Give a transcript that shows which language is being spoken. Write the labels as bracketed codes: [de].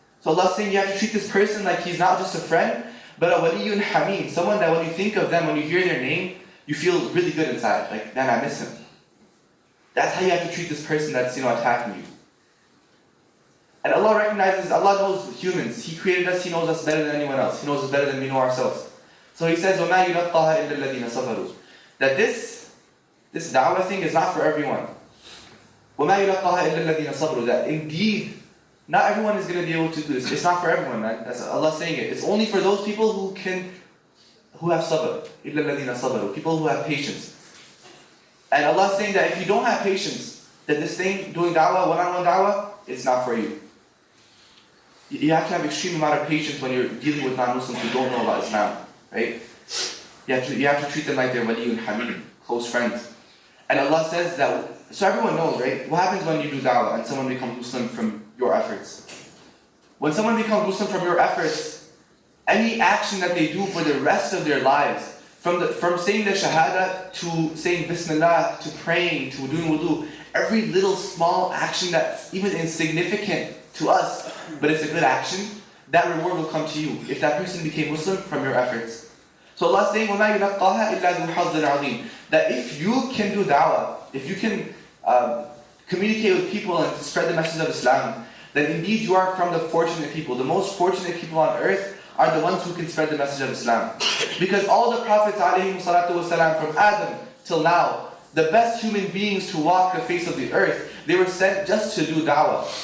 [en] So Allah's saying you have to treat this person like he's not just a friend, but a waliyun hamim, someone that when you think of them, when you hear their name, you feel really good inside, like, man, I miss him. That's how you have to treat this person that's, attacking you. And Allah recognizes, Allah knows humans. He created us, He knows us better than anyone else. He knows us better than we know ourselves. So He says, [ar] وَمَا يُلَقَّهَا إِلَّا الَّذِينَ صَبَرُوا. [en] That this da'wah thing is not for everyone. [ar] وَمَا يُلَقَّهَا إِلَّا الَّذِينَ صَبَرُوا. [en] That indeed, not everyone is going to be able to do this. It's not for everyone, man. That's Allah saying it. It's only for those people who have sabr. [ar] إِلَّا الَّذِينَ صَبَرُوا. [en] People who have patience. And Allah is saying that if you don't have patience, then this thing, doing da'wah, one-on-one da'wah, it's not for you. You have to have extreme amount of patience when you're dealing with non-Muslims who don't know about Islam, right? You have to treat them like they're waliyun hamim, close friends. And Allah says that, so everyone knows, right? What happens when you do da'wah and someone becomes Muslim from your efforts? When someone becomes Muslim from your efforts, any action that they do for the rest of their lives, from saying the shahada to saying bismillah to praying to doing wudu, every little small action that's even insignificant to us, but it's a good action, that reward will come to you if that person became Muslim from your efforts. So Allah is saying, [ar] وَمَا يُلَقَّاهَا إِلَّا ذُو حَظٍّ عَظِيمٍ. [en] That if you can do da'wah, if you can communicate with people and spread the message of Islam, then indeed you are from the fortunate people. The most fortunate people on earth are the ones who can spread the message of Islam. Because all the prophets ﷺ, from Adam till now, the best human beings to walk the face of the earth, they were sent just to do da'wah.